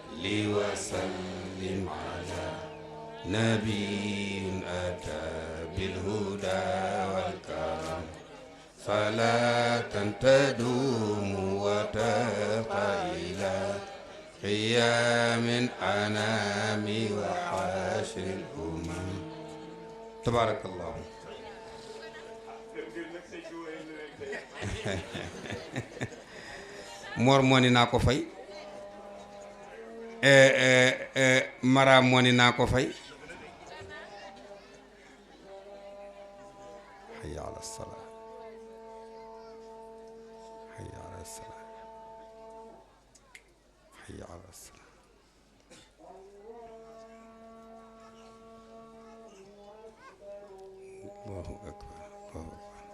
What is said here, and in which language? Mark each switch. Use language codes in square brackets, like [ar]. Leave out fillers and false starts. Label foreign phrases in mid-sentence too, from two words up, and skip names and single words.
[ar] وسلم على نبي أتى بالهدى والكرم صلاة تدوم وتبقى إلى قيام أنام وحاشر الأمم تبارك الله. [wo] Mor moo ni naa ko fay Mara moo ni naa ko fay. [ar] حي على الصلاة حي على الصلاة حي على الصلاة. الله أكبر الله أكبر.